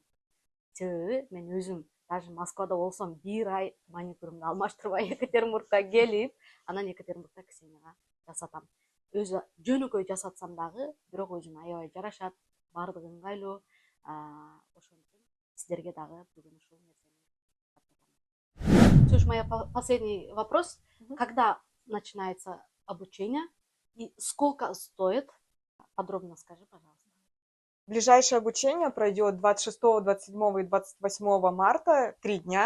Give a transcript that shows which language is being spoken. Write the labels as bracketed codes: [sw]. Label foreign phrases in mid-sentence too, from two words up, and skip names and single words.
[ky] Себеби мен өзүм даже Москвада болсом бир ай маникюрумду алмаштырбай Екатеринбургка келип, анан Екатеринбургда Ксенияга жасатам. Өзү жөнөкөй жасатсам дагы, бирок өзүмө аябай жарашат, баардыгы ыңгайлуу. Ошон үчүн сиздерге дагы бүгүн ушул нерсени. [ru] Слушай, моя последний вопрос. Когда начинается обучение и сколько стоит? Подробно скажи, пожалуйста. Ближайшее обучение пройдет 26, 27 и 28 марта, 3 дня.